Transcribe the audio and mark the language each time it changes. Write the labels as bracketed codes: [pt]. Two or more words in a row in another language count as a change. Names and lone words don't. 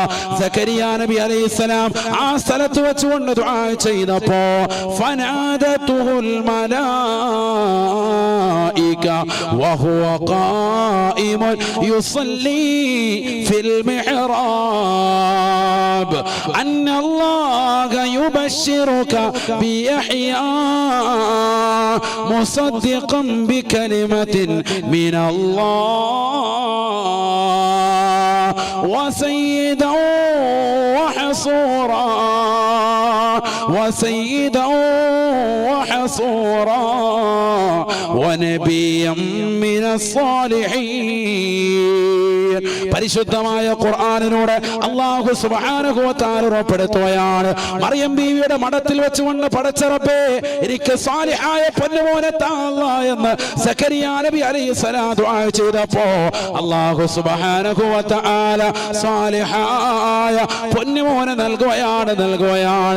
[ml] സക്കരിയ നബി അലൈഹിസ്സലാം ആ സ്ഥലത്ത് വെച്ചുകൊണ്ട് ദുആ ചെയ്തപ്പോ ഫനാദതുൽ [ar] الملائكة وهو قائم يصلي في المحراب أن الله يبشرك بيحيى مصدقا بكلمة من الله وسيدا وحصورا ونبيا من الصالحين. [ml] പരിശുദ്ധമായ ഖുർആനിലൂടെ [ar] الله سبحانه وتعالى [ml] ഉറപ്പെടുത്തുകയാണ്, മറിയം ബീവിയുടെ മഠത്തിൽ വെച്ചുകൊണ്ട് പടച്ച റബ്ബേ, എനിക്ക് സാലിഹായ പൊന്നുമോനെ താ അല്ലാഹ് എന്ന് സക്കരിയ നബി അലൈഹിസ്സലാം ദുആ ചെയ്തപ്പോ [ar] الله سبحانه وتعالى [ml] സാലിഹായ പൊന്നുമോനെ നൽകുകയാണ്.